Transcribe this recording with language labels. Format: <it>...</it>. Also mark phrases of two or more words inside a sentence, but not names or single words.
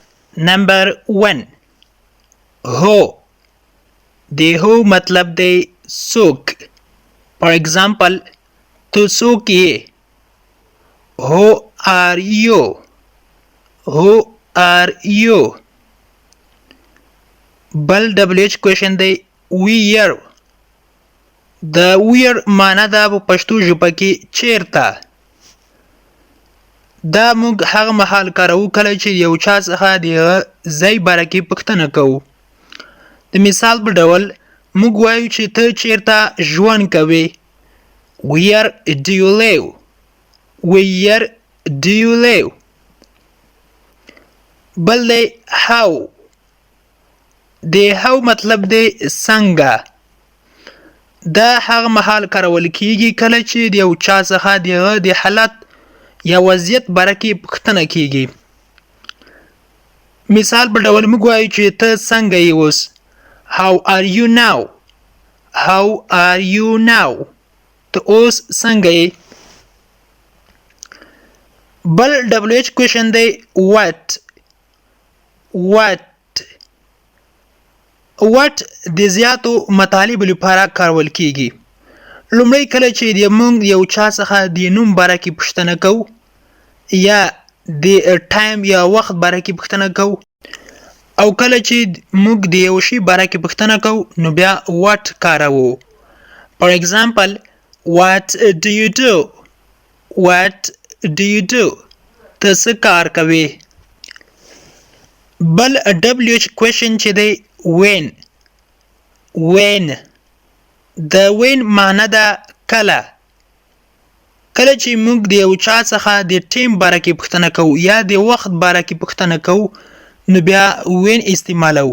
<ps>Number 1 هو د هو مطلب دی څوک.</ps> <en>For example</en> <ps>تو څوک یې.</ps> <en>Who are you? Who are you?</en> <ps>بل</ps> <en>WH question</en> <ps>دی where. د where معنی ده په پښتو ژبه کې چیرته. دا موږ هغه مهال کارو کله چې یو چا څخه د ځای باره کې پوښتنه کوو. د مثال په ډول موږ وایو چې ته چیرته ژوند کوې.</ps> <en>Where do you live? Where do you live?</en> <ps>بل دی how. د how مطلب دی څنګه. دا هغه مهال کارول کیږي کله چې د یو چا څخه د حالت یا وضعیت باره کې پوښتنه کیږي. مثال په ډول موږ وایو چې ته څنګه یې اوس.</ps> <en>How are you now? How are you now?</en> <ps>ته اوس څنګه یې. بل</ps> <en>WH question</en> <ps>دی what. What د زیاتو مطالبو لپاره کارول کیږي. لومړی کله چې موږ یو چا څخه د نوم باره کې پوښتنه کوو یا د ټایم یا وخت باره کې پوښتنه کوو او کله چې موږ د یو شي باره کې پوښتنه کوو نو بیا what کاروو.</ps> <en>For example what do you do? What do you do?</en> <ps>ته څه کار کوې. بل</ps> <en>WH question</en> <ps>چې دی when. د when معنی ده کله. کله چې موږ د یو چا څخه د ټیم باره کې پوښتنه کوو یا د وخت باره کې پوښتنه کوو نو بیا when استعمالوو.</ps>